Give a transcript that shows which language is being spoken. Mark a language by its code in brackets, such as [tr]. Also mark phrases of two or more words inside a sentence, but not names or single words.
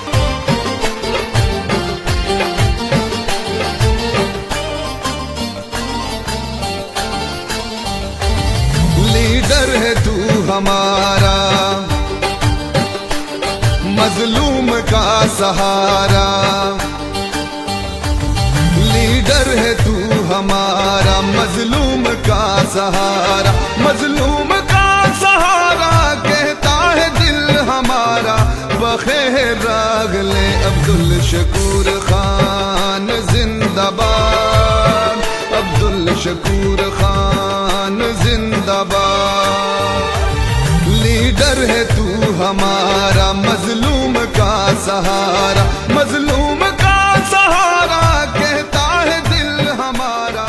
[ur] لیڈر ہے تو ہمارا، مظلوم کا سہارا، لیڈر ہے تو ہمارا، مظلوم کا سہارا، مظلوم کا سہارا کہتا ہے دل ہمارا، [ps] بخیر راغل [ur] عبدالشکور خان زندہ باد، عبدالشکور خان زندہ باد، لیڈر ہے تو ہمارا، مظلوم کا سہارا، مظلوم کا سہارا کہتا ہے دل ہمارا۔